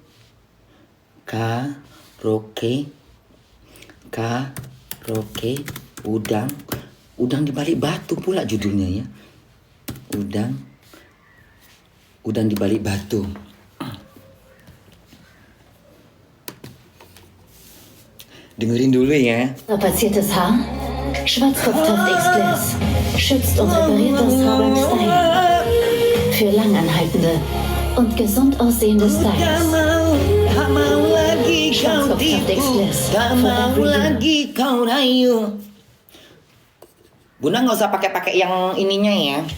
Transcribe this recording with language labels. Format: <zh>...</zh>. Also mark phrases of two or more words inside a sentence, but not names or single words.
<id>Udang di balik batu pula judulnya ya. Udang di balik batu. Dengerin dulu ya.</id> <de>Strapaziertes Haar, Schwarzkopfhaft Express, schützt und repariert das Haar beim Stylen. Für langanhaltende und gesund aussehende Styles. Schwarzkopfhaft Express.</de> <id>Tak mau lagi kau rayu. Bunda nggak usah pakai yang ininya ya.</id>